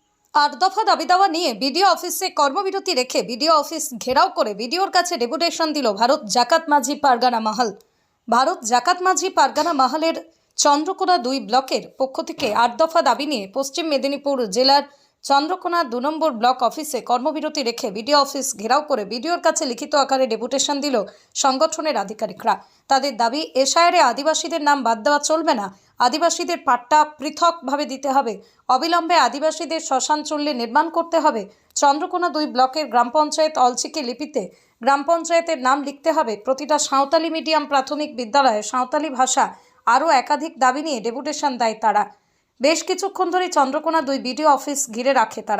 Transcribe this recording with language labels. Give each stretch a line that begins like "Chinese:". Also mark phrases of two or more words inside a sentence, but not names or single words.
Bangla: আট দফা দাবি দাওয়া নিয়ে বিডিও অফিসে কর্মবিরতি রেখে বিডিও অফিস ঘেরাও করে বিডিওর কাছে ডেপুটেশন দিল ভারত জাকাত মাঝি পারগানা মহল। ভারত জাকাত মাঝি পারগানা মহলের চন্দ্রকোনা 2 ব্লকের পক্ষ থেকে 8 দফা দাবি নিয়ে পশ্চিম মেদিনীপুর জেলার চন্দ্রকোনা 2 নম্বর ব্লক অফিসে কর্মবিরতি রেখে বিডিও অফিস ঘেরাও করে বিডিওর কাছে লিখিত আকারে ডেপুটেশন দিল সংগঠনের আধিকারিকরা। তাদের দাবি এসআইআরে আদিবাসীদের নাম বাদ দেওয়া চলবে না, আদিবাসীদের পাট্টা পৃথকভাবে দিতে হবে, অবিলম্বে আদিবাসীদের শ্মশান চুল্লি নির্মাণ করতে হবে, চন্দ্রকোনা 2 ব্লকের গ্রাম পঞ্চায়েত অলচিকি লিপিতে গ্রাম পঞ্চায়েতের নাম লিখতে হবে, প্রতিটা সাঁওতালি মিডিয়াম প্রাথমিক বিদ্যালয়ে সাঁওতালি ভাষা আরও একাধিক দাবি নিয়ে ডেপুটেশন দেয় তারা। বেশ কিছুক্ষণ ধরে চন্দ্রকোনা 2 বিডিও অফিস ঘিরে রাখে তারা।